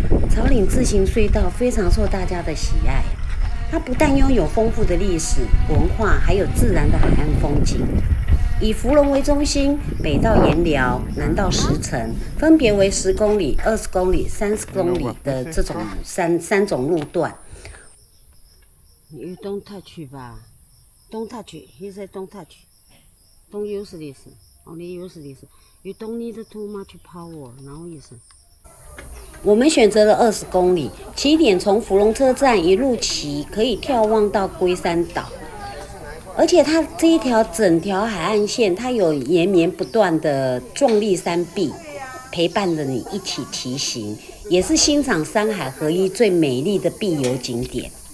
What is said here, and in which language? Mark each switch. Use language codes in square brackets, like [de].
[zh] 草岭自行隧道非常受大家的喜爱，它不但拥有丰富的历史文化，还有自然的海岸风景。以福隆为中心，北到盐寮，南到石城，分别为10公里、20公里、30公里的这种三种路段。 [en] You don't touch 吧？Don't touch. He said don't touch. Don't use this. Only use this. You don't need too much power. [zh] 然后意思。我们选择了20公里，起点从福隆车站一路骑，可以眺望到龟山岛。而且它这一条整条海岸线，它有延绵不断的壮丽山壁，陪伴着你一起骑行，也是欣赏山海合一最美丽的必游景点。